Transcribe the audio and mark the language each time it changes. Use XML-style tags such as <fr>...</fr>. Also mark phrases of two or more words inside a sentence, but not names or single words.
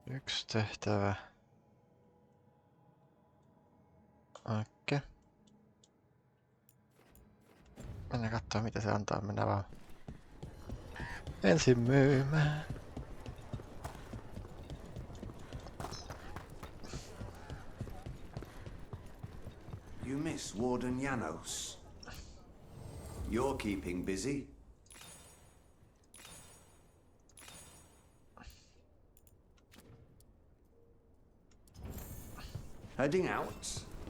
<fi>Yksi tehtävä. Okei. Mennään kattoo mitä se antaa, mennään vaan ensin myymään.</fi> <en>You miss Warden Janos. You're keeping busy. Heading out?</en>